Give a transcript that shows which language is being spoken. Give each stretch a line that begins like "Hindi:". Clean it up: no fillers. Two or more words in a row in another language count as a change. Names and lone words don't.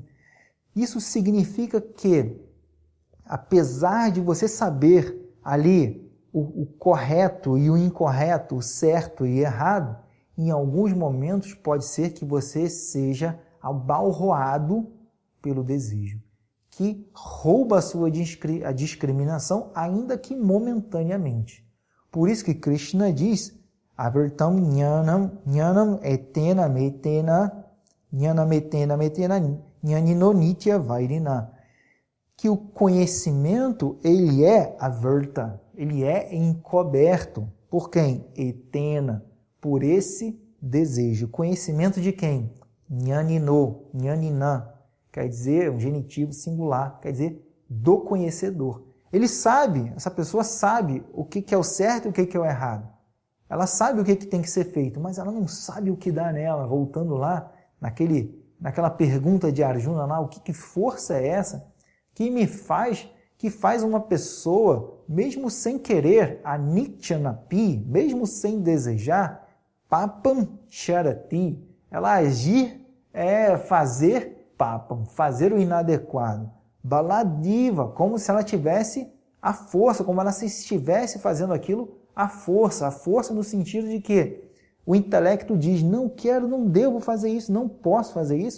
Portuguese: Isso significa que, apesar de você saber ali o correto e o incorreto, o certo e errado, em alguns momentos pode ser que você seja abalroado pelo desejo, que rouba a sua discriminação, ainda que momentaneamente. Por isso que Krishna diz:
Sanskrit: आवृतम् ज्ञानम् एतेन मेतेन ज्ञानमेतेन मेतेन ज्ञानिनो नित्य वैरिणा.
Portuguese: Que o conhecimento, ele é avarta, ele é encoberto. Por quem? Etena, por esse desejo. Conhecimento de quem? Jnanino, jnanina, quer dizer, um genitivo singular, quer dizer, do conhecedor. Ele sabe, essa pessoa sabe o que é o certo e o que é o errado. Ela sabe o que tem que ser feito, mas ela não sabe o que dá nela. Voltando lá, naquela pergunta de Arjuna lá, o que força é essa que faz uma pessoa, mesmo sem querer, anityanapi, mesmo sem desejar,
Sanskrit: पापम् चरति,
Portuguese: ela agir fazer papam, fazer o inadequado, baladiva, como se ela tivesse a força, como ela se estivesse fazendo aquilo à força no sentido de que o intelecto diz: não quero, não devo fazer isso, não posso fazer isso.